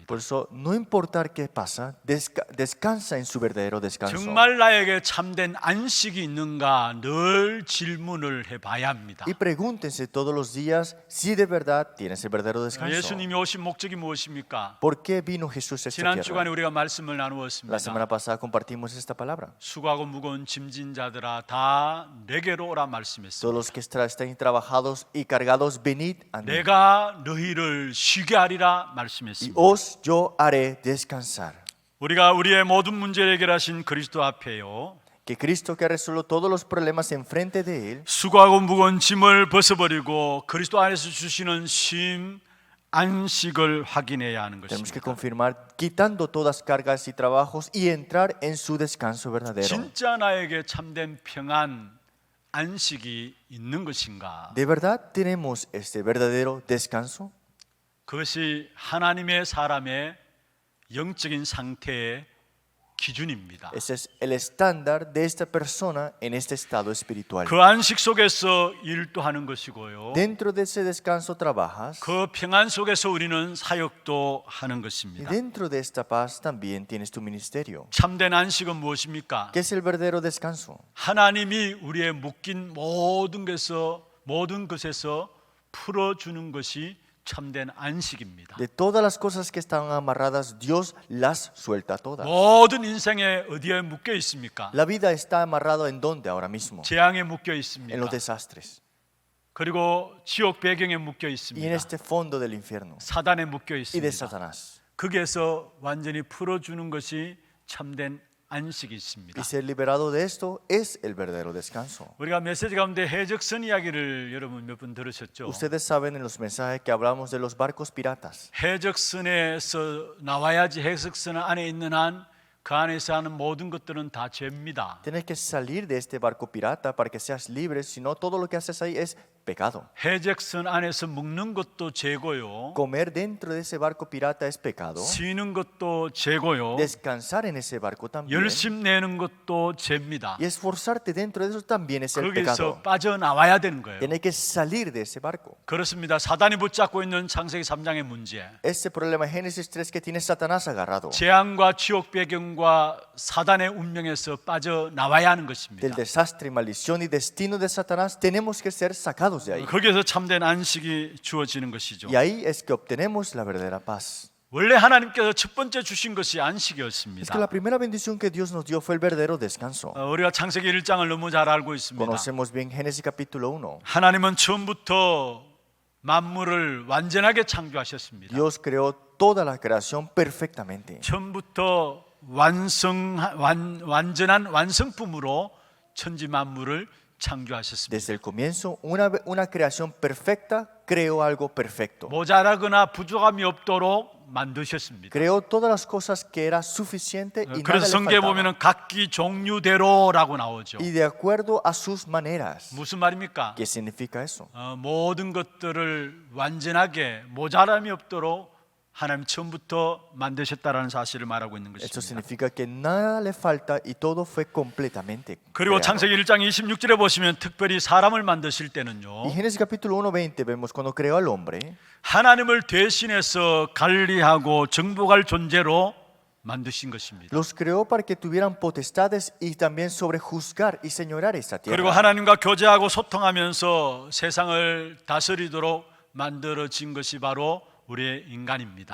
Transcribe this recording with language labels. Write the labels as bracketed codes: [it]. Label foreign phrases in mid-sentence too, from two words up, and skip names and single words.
[es] Por eso, no importar qué pasa, descansa en su verdadero descanso. [ko] 정말 나에게 참된 안식이 있는가 늘 질문을 해봐야 합니다. [es] Y pregúntense todos los días si de verdad tienes el verdadero descanso. [ko] 예수님이 오신 목적이 무엇입니까? [es] ¿Por qué vino Jesús a esta [ko] 지난 주간에 [es] tierra? [ko] 우리가 말씀을 [es] La [ko] 나누었습니다. [es] semana pasada compartimos esta palabra. [ko] 수고하고 무거운 짐진 자들아 다 내게로 오라 말씀했습니다. [es] Todos los que estén trabajados y cargados, venid a mí. [ko] 내가 너희를 쉬게 하리라 [es] Y [ko] 말씀했습니다. [es] os yo haré descansar. [ko] 우리가 우리의 모든 문제를 해결하신 그리스도 앞에요, [es] Que Cristo que ha resuelto todos los problemas enfrente de Él, [ko] 수고하고 무거운 짐을 벗어버리고 그리스도 안에서 주시는 쉼 안식을 확인해야 하는 [es] tenemos que [ko] 것입니다. [es] confirmar quitando todas cargas y trabajos y entrar en su descanso verdadero. [ko] 진짜 나에게 참된 평안 안식이 있는 것인가? [es] ¿De verdad tenemos este verdadero descanso? [ko] 그것이 하나님의 사람의 영적인 상태의 기준입니다. [es] Ese es el estándar de esta persona en este estado espiritual. [ko] 그 안식 속에서 일도 하는 것이고요. [es] Dentro de ese descanso trabajas [ko] 그 평안 속에서 우리는 사역도 하는 [es] y [ko] 것입니다. [es] dentro de esta paz también tienes tu ministerio. [ko] 참된 안식은 무엇입니까? [es] ¿Qué es el verdadero descanso? [ko] 하나님이 우리의 묶인 모든 것에서 풀어주는 것이 참된 안식입니다. [es] De todas las cosas que estaban amarradas, Dios las suelta todas. [ko] 모든 인생에 어디에 묶여 있습니까? [es] La vida está amarrada en donde ahora mismo? [ko] 재앙에 묶여 [es] En [ko] 있습니다. [es] los desastres [ko] 그리고 지옥 배경에 묶여 [es] y en [ko] 있습니다. [es] este fondo del infierno [ko] 사단에 묶여 [es] y de [ko] 있습니다. [es] Satanás. [ko] 거기에서 완전히 풀어주는 것이 참된 안식이 있습니다. [es] Y ser liberado de esto es el verdadero descanso. [ko] 우리가 메시지 가운데 해적선 이야기를 여러분 몇 분 들으셨죠? [es] Ustedes saben en los mensajes que hablamos de los barcos piratas. [ko] 해적선에서 나와야지 해적선 안에 있는 한 그 안에서 하는 모든 것들은 다 죄입니다. [es] Tienes que salir de este barco pirata para que seas libre, si no todo lo que haces ahí es pecado. [ko] 해적선 안에서 먹는 것도 죄고요. [es] Comer dentro de ese barco pirata es pecado. [ko] 쉬는 것도 죄고요. [es] Descansar en ese barco también. [ko] 열심 내는 것도 죄입니다. [es] Y esforzarte dentro de eso también es el [ko] 거기서 [es] pecado. [ko] 빠져나와야 되는 거예요. [es] Tienes que salir de ese barco. [ko] 그렇습니다. 사단이 붙잡고 있는 창세기 3장의 문제. [es] Ese problema en Génesis 3 que tiene Satanás agarrado. [ko] 재앙과 지옥 배경과 사단의 운명에서 빠져나와야 하는 것입니다. [es] Del desastre, maldición y destino de Satanás tenemos que ser sacados de ahí. [ko] 거기에서 참된 안식이 주어지는 것이죠. [es] Y ahí es que obtenemos la verdadera paz. [ko] 원래 하나님께서 첫 번째 주신 것이 [es] Es [ko] 안식이었습니다. [es] que la primera bendición que Dios nos dio fue el verdadero descanso. [ko] 우리가 창세기 1장을 너무 잘 알고 있습니다. [es] Conocemos bien Génesis capítulo 1. [ko] 하나님은 처음부터 만물을 완전하게 창조하셨습니다. [es] Dios creó toda la creación perfectamente. [ko] 처음부터 완전한 완성품으로 천지 만물을 창조하셨습니다. [es] Desde el comienzo, una creación perfecta creó algo perfecto. [ko] 모자라거나 부족함이 없도록 만드셨습니다. [es] Creó todas las cosas que era suficiente y nada [ko] 그래서 [es] le [ko] 성경에 [es] faltaba. [ko] 보면은 각기 종류대로라고 나오죠. [es] Y de acuerdo a sus maneras. [ko] 무슨 말입니까? [es] ¿Qué significa eso? [ko] 모든 것들을 완전하게 모자람이 없도록 하나님 처음부터 만드셨다라는 사실을 말하고 있는 [es] Esto [ko] 것입니다. [es] significa que nada le falta y todo fue completamente [ko] 그리고 [es] creado. [ko] 창세기 1장 26절에 보시면 특별히 사람을 만드실 때는요, [es] Y Génesis capítulo 1:20 vemos cuando creó al hombre, [ko] 하나님을 대신해서 관리하고 정복할 존재로 만드신 것입니다. [es] Los creó para que tuvieran potestades y también sobre juzgar y señorar esta [ko] 그리고 [es] tierra. [ko] 하나님과 교제하고 소통하면서 세상을 다스리도록 만들어진 것이 바로 우리의 인간입니다.